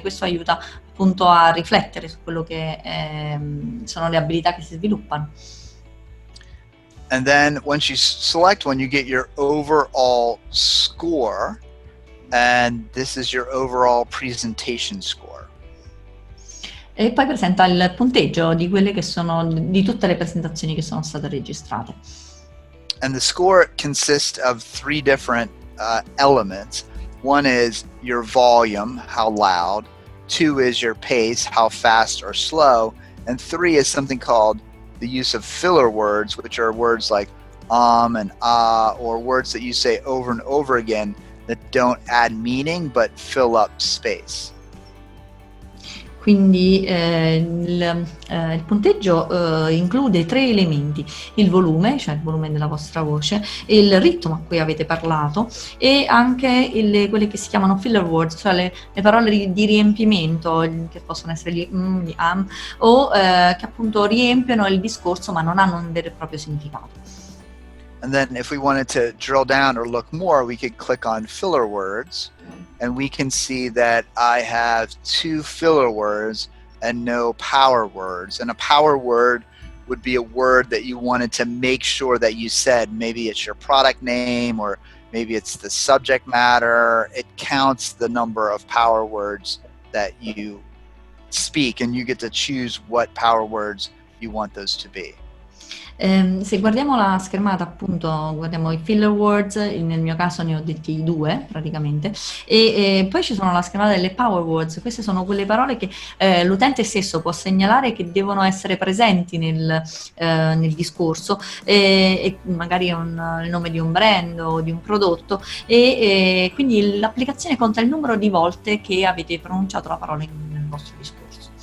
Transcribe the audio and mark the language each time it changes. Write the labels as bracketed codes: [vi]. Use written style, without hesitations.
[it] Questo aiuta appunto a riflettere su quello che sono le abilità che si sviluppano. [en] And then once you select one, you get your overall score, and this is your overall presentation score. [it] E poi presenta il punteggio di quelle che sono di tutte le presentazioni che sono state registrate. [en] And the score consists of three different elements. One is your volume, how loud. Two is your pace, how fast or slow. And three is something called the use of filler words, which are words like and ah, or words that you say over and over again that don't add meaning but fill up space. [it] Quindi il punteggio include tre elementi: il volume, cioè il volume della vostra voce, il ritmo a cui avete parlato, e anche quelle che si chiamano filler words, cioè le parole di riempimento, che possono essere gli gli o che appunto riempiono il discorso ma non hanno un vero e proprio significato. [en] And then if we wanted to drill down or look more, we could click on filler words, and we can see that I have 2 filler words and no power words. And a power word would be a word that you wanted to make sure that you said. Maybe it's your product name, or maybe it's the subject matter. It counts the number of power words that you speak, and you get to choose what power words you want those to be. [it] Se guardiamo la schermata, appunto, guardiamo i filler words, nel mio caso ne ho detti 2 praticamente, e poi ci sono la schermata delle power words. Queste sono quelle parole che l'utente stesso può segnalare che devono essere presenti nel discorso, e magari il nome di un brand o di un prodotto, e quindi l'applicazione conta il numero di volte che avete pronunciato la parola nel vostro discorso.